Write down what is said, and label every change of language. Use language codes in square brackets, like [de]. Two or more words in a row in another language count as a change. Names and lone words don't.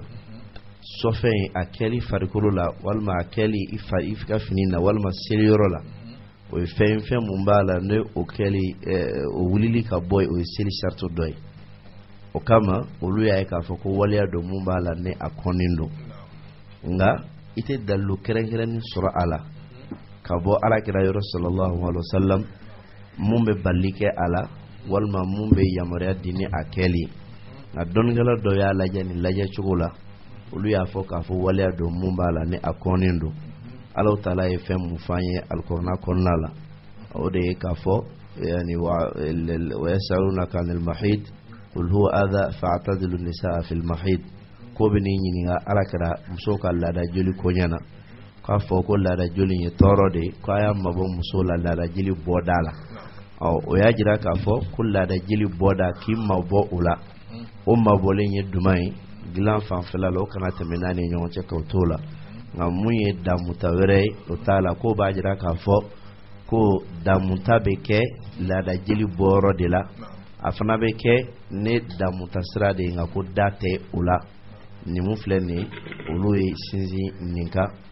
[bm] sɔfɛn in a kɛli farikolo la walima a kɛli i ka fini na walima seliyɔrɔ la o ye fɛn mun b'a la ne o kɛli o wulili ka bɔ o ye seli sarto dɔ ye o kama olu y'a ye k'a fɔ ko waleya dɔ mun b'a la ne a kɔnnen don nka i tɛ dalilu kɛrɛnkɛrɛnnin sɔrɔ a la ka bɔ alakira yɔrɔ [ar] صلى الله عليه وسلم [bm] mun bɛ bali kɛ a la walima mun bɛ yamaruya di ni a kɛli nka dɔnnikɛla dɔ y'a lajɛ nin lajɛ cogo la olu y'a fɔ k'a fɔ waleya dɔ mun b'a la ne a kɔnnen don Allahu Taala ye fɛn mun f'an ye alikuranɛ kɔnɔna la o de ye k'a fɔ yani [ar] ويسألونك عن المحيض قل هو أذى فاعتزلوا النساء في المحيض [bm] ko bɛ ni ɲininka alakira muso ka laada joli ko ɲɛna k'a fɔ ko laada joli ye tɔɔrɔ de ko a y'a mabɔ muso la laada jeli bɔda la o y'a jira k'a fɔ ko laada jeli bɔda k'i mabɔ o la o mabɔlen ye duman ye dilan fanfɛla la o kana tɛmɛ n'a ni ɲɔgɔn cɛ k'o t'o la nka mun ye damuta wɛrɛ ye o t'a la ko b'a jira k'a fɔ ko damuta bɛ kɛ laada jeli bɔyɔrɔ de la a fana bɛ kɛ ne damuta sira de ye nka ko da tɛ o la nin mun filɛ nin ye olu ye sinsin nin kan